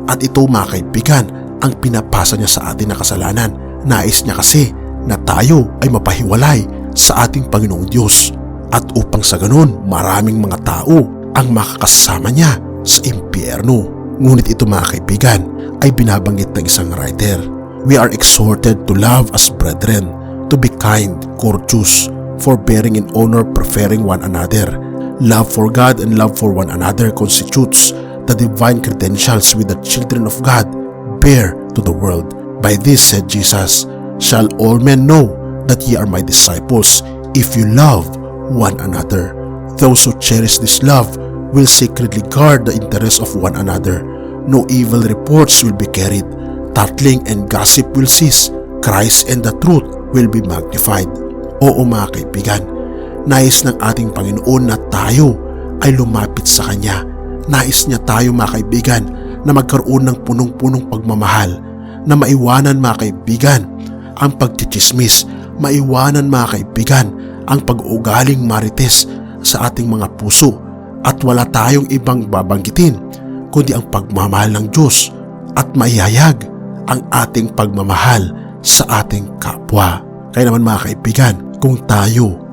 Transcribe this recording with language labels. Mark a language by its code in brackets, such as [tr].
[tl] At ito mga kaibigan ang pinapasa niya sa atin na kasalanan. Nais niya kasi na tayo ay mapahiwalay sa ating Panginoong Diyos. At upang sa ganun, maraming mga tao ang makakasama niya sa impyerno. Ngunit ito mga kaibigan ay binabanggit ng isang writer. [en] We are exhorted to love as brethren, to be kind, courteous, forbearing in honor, preferring one another. Love for God and love for one another constitutes the divine credentials with the children of God bear to the world. By this, said Jesus, shall all men know that ye are my disciples, if you love one another. Those who cherish this love will secretly guard the interests of one another. No evil reports will be carried. Tattling and gossip will cease. Christ and the truth will be magnified. [tl] Oo mga kaibigan, nais ng ating Panginoon na tayo ay lumapit sa Kanya. Nais niya tayo mga kaibigan na magkaroon ng punong-punong pagmamahal, na maiwanan mga kaibigan ang pagchichismis, maiwanan mga kaibigan ang pag-uugaling marites sa ating mga puso, at wala tayong ibang babanggitin kundi ang pagmamahal ng Diyos at maihayag ang ating pagmamahal sa ating kapwa. Kaya naman mga kaibigan, kung tayo